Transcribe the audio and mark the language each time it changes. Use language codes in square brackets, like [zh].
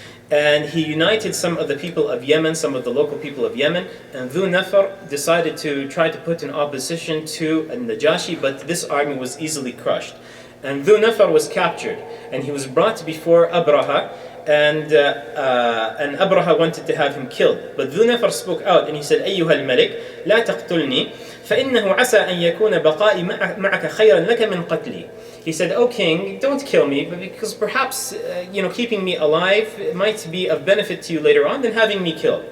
[en] And he united some of the people of Yemen, some of the local people of Yemen, and Dhu Nafar decided to try to put in opposition to Najashi, but this army was easily crushed. And Dhu Nafar was captured, and he was brought before Abrahah, and Abrahah wanted to have him killed. But Dhu Nafar spoke out, and he said, [ar] أيها الملك لا تقتلني فإنه عسى أن يكون بقائي معك خيرا لك من قتلي. [en] He said, "O king, don't kill me, because perhaps keeping me alive might be of benefit to you later on than having me killed."